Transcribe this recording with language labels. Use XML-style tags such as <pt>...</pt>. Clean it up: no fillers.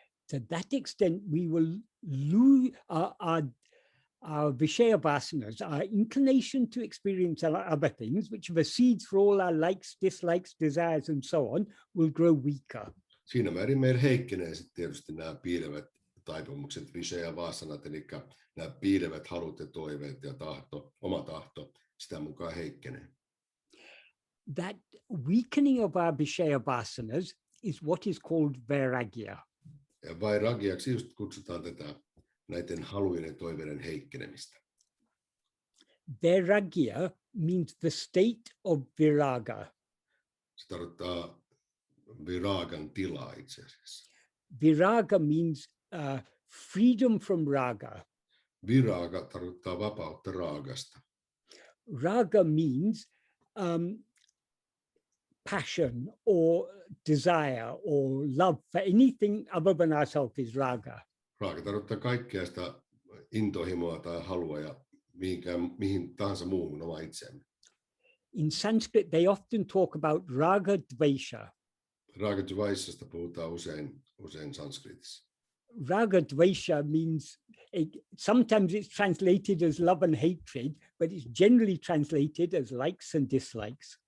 <en>To that extent we will lose our vishaya vasanas, our inclination to experience other things, which are the seeds for all our likes, dislikes, desires and so on, will grow weaker.</en> <fi>Siinä määrin meillä heikkenee sitten tietysti nämä piilevät taipumukset, vishaya vasanat, eli nämä piilevät halut ja toiveet ja oma tahto, sitä mukaan heikkenee.</fi> <en>That weakening of our vishaya vasanas is what is called vairagya.</en> <fi>Ja vairagyaksi just kutsutaan tätä näiden halujen ja toiveiden heikkenemistä.</fi> <en>Vairagya means the state of viraga.</en> <fi>Se tarkoittaa viragan tilaa itse asiassa.</fi> <en>Viraga means freedom from raga.</en> <fi>Viraga tarkoittaa vapautta raagasta.</fi> <en>Raga means passion or desire or love for anything other than ourselves is raga.</en> <fi>Raga tarkoittaa kaikkea sitä intohimoa tai halua ja mihin tahansa muuhun oma itseämme.</fi> <en>In Sanskrit, they often talk about raga dvesha.</en> <fi>Raga dvaishasta puhutaan usein sanskritissa.</fi> <en>Raga dvesha means, sometimes it's translated as love and hatred, but it's generally translated as likes and dislikes.</en>